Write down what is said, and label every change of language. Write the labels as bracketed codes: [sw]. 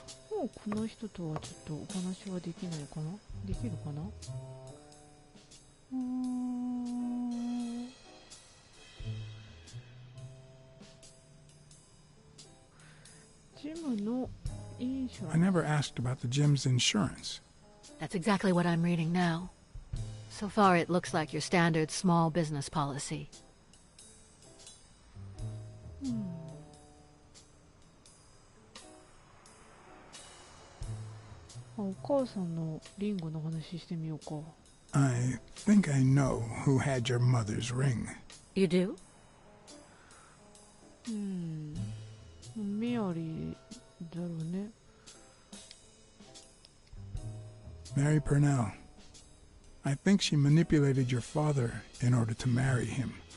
[ja] もうこの人とはちょっとお話はできないかな。できるかな。ジムのインシュランス。 [en] I never asked about the gym's insurance. That's exactly what I'm reading now. So far, it looks like your standard small business policy. [ja] お母さんのリンゴの話してみようか。 [en] I think I know who had your mother's ring. You do? [ja] メアリーだろうね。 [en] Mary Purnell. I think she manipulated your father in order to marry him.